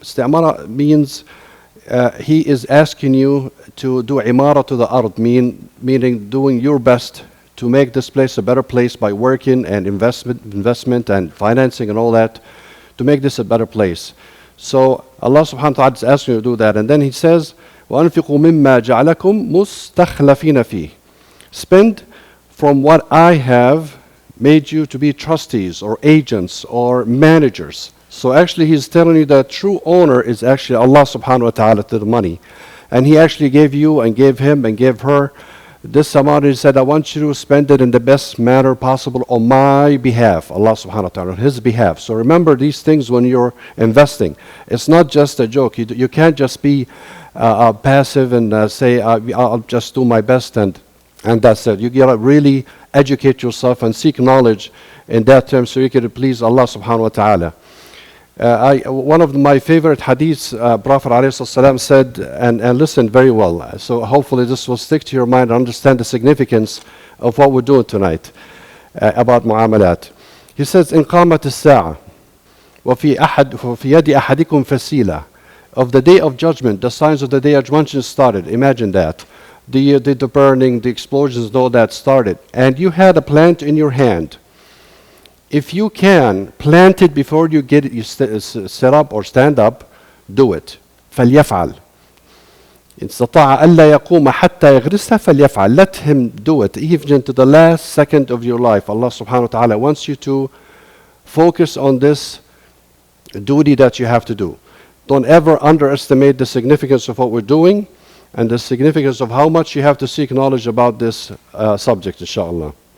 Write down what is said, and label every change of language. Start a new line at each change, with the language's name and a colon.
English: استعمار means he is asking you to do imara to the ard, meaning doing your best to make this place a better place by working and investment and financing and all that, to make this a better place. So Allah subhanahu wa ta'ala is asking you to do that. And then he says,
Arabic: وَأَنْفِقُوا مِمَّا جَعَلَكُمْ مُسْتَخْلَفِينَ فِيهِ.
English: Spend from what I have made you to be trustees or agents or managers. So actually he's telling you that true owner is actually Allah subhanahu wa ta'ala to the money. And he actually gave you and gave him and gave her this amount. He said, I want you to spend it in the best manner possible on my behalf, Allah subhanahu wa ta'ala, on his behalf. So remember these things when you're investing. It's not just a joke. You can't just be passive and say, I'll just do my best and that's it. You gotta really educate yourself and seek knowledge in that term so you can please Allah subhanahu wa ta'ala. One of my favorite hadiths, Prophet ﷺ said, and listen very well, so hopefully this will stick to your mind and understand the significance of what we're doing tonight about mu'amalat. He says,
Arabic: إن قامت الساعة وفي يد أحدكم فسيلة.
English: Of the day of judgment, the signs of the day of judgment started. Imagine that. The burning, the explosions, all that started. And you had a plant in your hand. If you can plant it before you get it, you set up or stand up, do it.
Arabic: فليفعل. إن استطاع ألا يقوم حتى يغرسها فليفعل.
English: Let him do it, even to the last second of your life. Allah subhanahu wa ta'ala wants you to focus on this duty that you have to do. Don't ever underestimate the significance of what we're doing and the significance of how much you have to seek knowledge about this subject, inshallah.